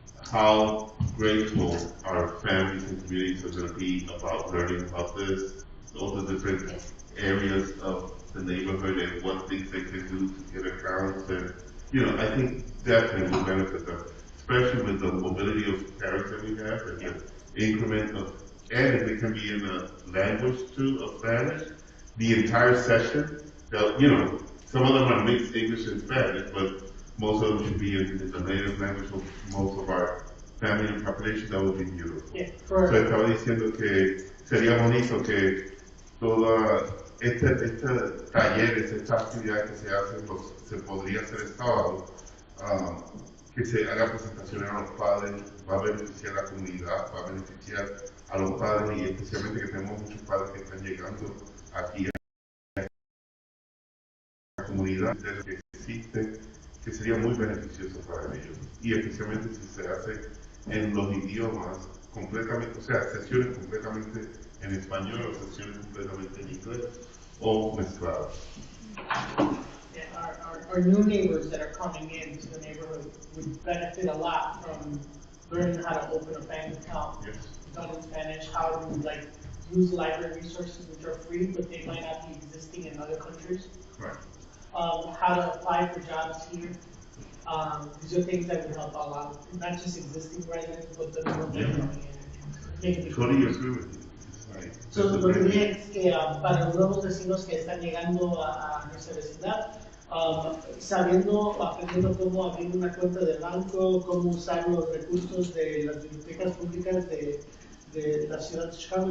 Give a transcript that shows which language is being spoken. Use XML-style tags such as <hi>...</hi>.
<en>How grateful our families and communities are going to be about learning about this, all the different areas of the neighborhood and what things they can do to get accounts, and I think definitely will benefit them, especially with the mobility of parents that we have and the increment of, and if it can be in the language too of Spanish, the entire session. Some of them are mixed English and Spanish, but most of them should be in the native language of most of our family and population. That would be beautiful. Yeah,</en> <es>so estaba diciendo que sería bonito que toda talleres, esta actividad que se hace, se podría hacer el sábado, que se haga presentaciones a los padres, va a beneficiar a la comunidad, va a beneficiar a los padres, y especialmente que tenemos muchos padres que están llegando aquí a la comunidad que existe, que sería muy beneficioso para ellos, y especialmente si se hace en los idiomas completamente, o sea, sesiones completamente en español o sesiones completamente en inglés o mezcladas.</es> <en>Our new neighbors that are coming into the neighborhood would benefit a lot from learning how to open a bank account, done in Spanish, how to use library resources which are free, but they might not be existing in other countries. Right. How to apply for jobs here. These are things that would help a lot, not just existing residents, but the new ones coming in. Totally agree with you.</en> <es>So, lo que dije es que para los nuevos vecinos que están llegando a nuestra vecindad, aprendiendo cómo abrir una cuenta de banco, cómo usar los recursos de las bibliotecas públicas de la ciudad de Chicago.</es>